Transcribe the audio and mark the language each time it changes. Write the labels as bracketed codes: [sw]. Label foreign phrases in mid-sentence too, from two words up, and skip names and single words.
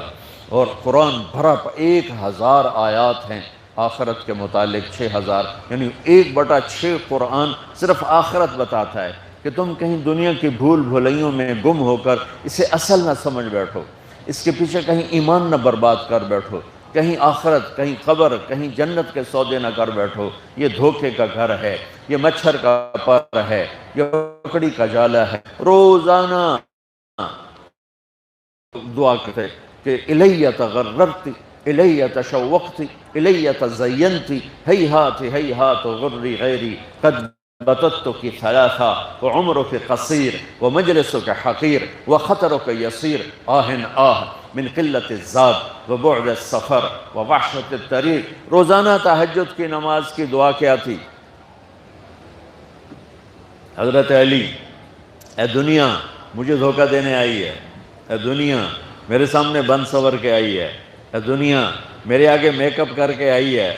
[ur] اور قرآن بھرا 1000 آیات ہیں آخرت کے متعلق، 6000، یعنی 1/6 قرآن صرف آخرت بتاتا ہے کہ تم کہیں دنیا کی بھول بھلائیوں میں گم ہو کر اسے اصل نہ سمجھ بیٹھو، اس کے پیچھے کہیں ایمان نہ برباد کر بیٹھو، کہیں آخرت، کہیں قبر، کہیں جنت کے سودے نہ کر بیٹھو۔ یہ دھوکے کا گھر ہے، یہ مچھر کا پر ہے، یہ لکڑی کا جالا ہے۔ روزانہ دعا کرتے کہ [ar] الیہ تغررتی، الیہ تشوقتی، الیہ تزینتی، ہیہات ہیہات غری غیری قد بتتک ثلاثا وعمرک قصیر ومجلسک حقیر وخطرک یسیر آہ آہ من قلت الزاد وبعد السفر ووحشت الطریق۔ [ur] روزانہ تہجد کی نماز کی دعا کیا تھی؟ حضرت علی، اے دنیا مجھے دھوکہ دینے آئی ہے، اے دنیا میرے سامنے بند سور کے آئی ہے، اے دنیا میرے آگے میک اپ کر کے آئی ہے۔